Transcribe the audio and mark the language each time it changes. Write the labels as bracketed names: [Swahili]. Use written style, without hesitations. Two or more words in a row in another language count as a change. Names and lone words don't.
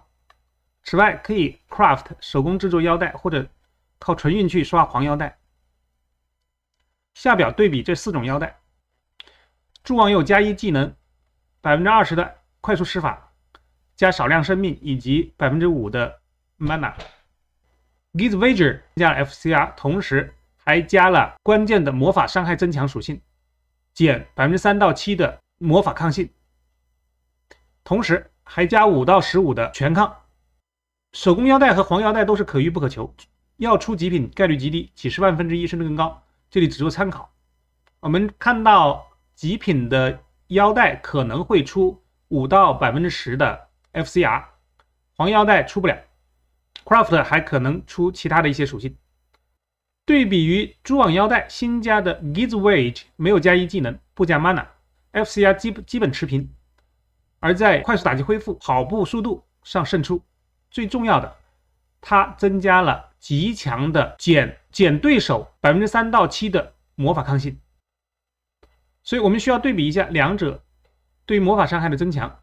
[Chinese] 此外，可以 craft 手工制作腰帶，或者靠純運氣刷黃腰帶。下表對比這4種腰帶，蛛網有加1技能、20%的快速施法、加少量生命以及5%的 mana。Gitz Wager 加了 FCR， 同時還加了關鍵的魔法傷害增強屬性，減3%到7%的魔法抗性，同時還加5到15的全抗。手工腰帶和黃腰帶都是可遇不可求，要出極品概率極低，幾十萬分之一甚至更高，這裡只做參考。我們看到極品的腰帶可能會出5到10%的 FCR， 黃腰帶出不了。Craft 還可能出其他的一些屬性。對比於蛛網腰帶，新加的 Gitz Wager 沒有加1技能，不加 mana，FCR 基本持平，而在快速打擊恢復、跑步速度上勝出。最重要的，它增加了極強的減對手3%到7%的魔法抗性。所以我們需要對比一下兩者對於魔法傷害的增強。